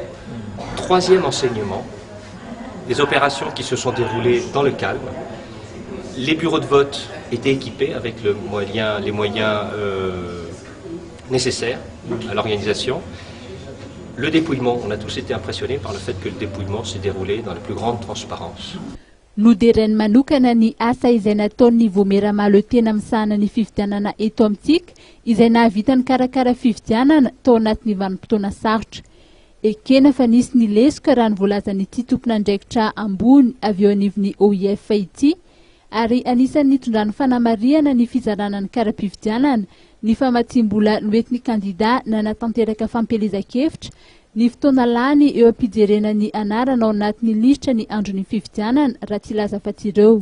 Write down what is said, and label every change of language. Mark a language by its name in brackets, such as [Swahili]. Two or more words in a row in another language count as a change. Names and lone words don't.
[French] Troisième enseignement, des opérations qui se sont déroulées dans le calme. Les bureaux de vote étaient équipés avec les moyens nécessaires à l'organisation. Le dépouillement, on a tous été impressionnés par le fait que le dépouillement s'est déroulé dans la plus grande transparence. [Malagasy] Noderen manokana ny asa izay nataon'ny voameramalo tena misahana ny fifidianana eto amintsika izay nahavitany karakara fifidianana tao anatin'ny vanim-potoana sarotra. Ekena fa nisy ny lesoka raha ny voalazan'ity tompon'andraikitra ambony avy eo anivon'ny OIF ity ary anisan'ny nitondran'ny fanamariana ny fizarana ny kara-pifidianana ny famatsiam-bola noentin'ny kandida nanatanteraka fampelezan-kevitra ny fotoana lany eo ampijerena ny anarana ao anatin'ny lisitra ny andron'ny fifidianana raha tsy laza afa-tsy ireo.